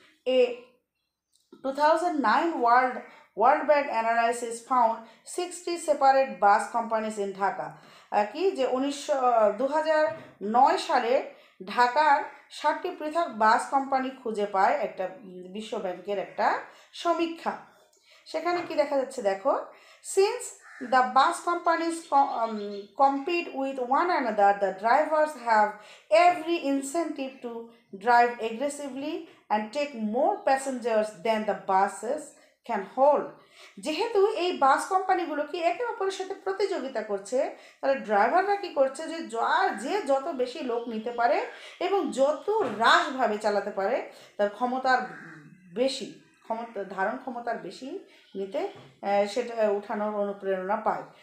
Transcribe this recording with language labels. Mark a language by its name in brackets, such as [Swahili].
[English] A 2009 World Bank analysis found 60 separate bus companies in Dhaka. [Bangla] কি যে 2009 সালে ঢাকার 60টি পৃথক বাস কোম্পানি খুঁজে পায় একটা বিশ্ব ব্যাংকের একটা সমীক্ষা। সেখানে কি দেখা যাচ্ছে দেখো, [English] Since the bus companies compete with one another, the drivers have every incentive to drive aggressively and take more passengers than the buses can hold. [Bangla] যেহেতু এই বাস কোম্পানিগুলো কি একে অপরের সাথে প্রতিযোগিতা করছে, তাহলে ড্রাইভাররা কি করছে যে যত বেশি লোক নিতে পারে এবং যত হ্রাসভাবে চালাতে পারে তার ক্ষমতার বেশি, ধারণ ক্ষমতার বেশি নিতে সেটা উঠানোর অনুপ্রেরণা পায়।